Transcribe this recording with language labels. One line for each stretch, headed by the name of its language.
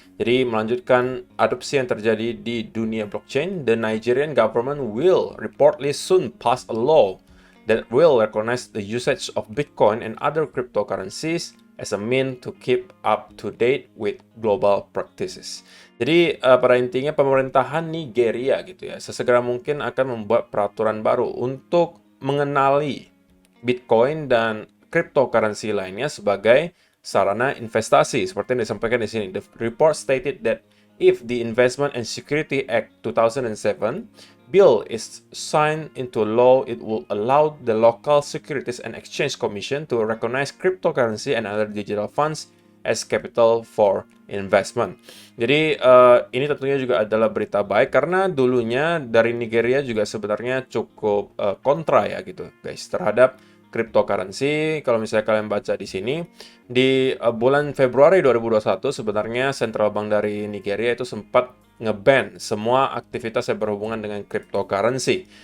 Indonesian: Jadi melanjutkan adopsi yang terjadi di dunia blockchain,
English: the Nigerian government will reportedly soon pass a law that will recognize the usage of Bitcoin and other cryptocurrencies as a mean to keep up to date with global practices.
Indonesian: Jadi pada intinya pemerintahan Nigeria gitu ya, sesegera mungkin akan membuat peraturan baru untuk mengenali Bitcoin dan cryptocurrency lainnya sebagai sarana investasi. Seperti yang disampaikan di sini,
English: the report stated that if the Investment and Security Act 2007 bill is signed into law, it will allow the local Securities and Exchange Commission to recognize cryptocurrency and other digital funds as capital for investment.
Indonesian: Jadi ini tentunya juga adalah berita baik karena dulunya dari Nigeria juga sebenarnya cukup kontra ya gitu guys terhadap cryptocurrency. Kalau misalnya kalian baca di sini di bulan Februari 2021 sebenarnya Central Bank dari Nigeria itu sempat nge-ban semua aktivitas yang berhubungan dengan cryptocurrency.